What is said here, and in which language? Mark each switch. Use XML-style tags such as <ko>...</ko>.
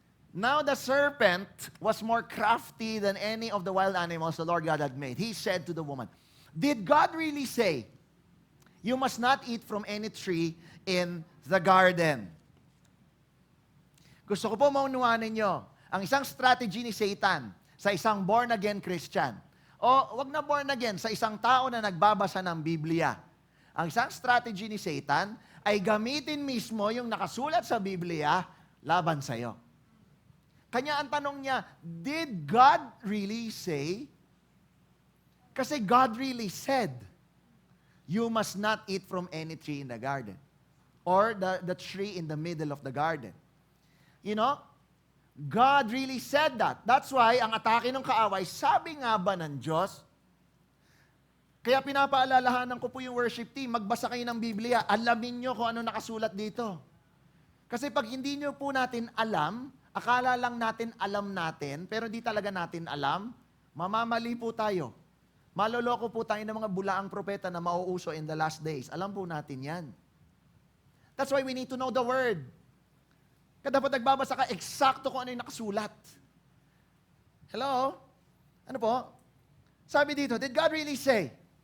<en>Now the serpent was more crafty than any of the wild animals the Lord God had made. He said to the woman, "Did God really say, you must not eat from any tree in the garden?"</en> <tl>Gusto ko po maunawanin nyo, ang isang strategy ni Satan sa isang born-again Christian, o wag na born-again, sa isang tao na nagbabasa ng Biblia. Ang isang strategy ni Satan ay gamitin mismo yung nakasulat sa Biblia laban sa'yo. Kanya ang tanong niya,</tl> <en>did God really say?</en> <tl>Kasi</tl> <en>God really said, you must not eat from any tree in the garden. Or the tree in the middle of the garden. You know, God really said that. That's why,</en> <tl>ang atake ng kaaway, sabi nga ba ng Diyos, kaya pinapaalalahanan ko po yung worship team, magbasa kayo ng Biblia, alamin nyo kung ano nakasulat dito. Kasi pag hindi nyo po natin alam, akala lang natin alam natin, pero di talaga natin alam, mamamali po tayo. Maloloko po tayo ng mga bulaang propeta na mauuso</tl> <en>in the last days.</en> <tl>Alam po natin yan.</tl> <en>That's why we need to know the Word.</en> <tl>Kaya dapat nagbabasa ka, eksakto kung ano yung nakasulat. Hello? Ano po? Sabi dito,</tl> <en>did God really say?</en>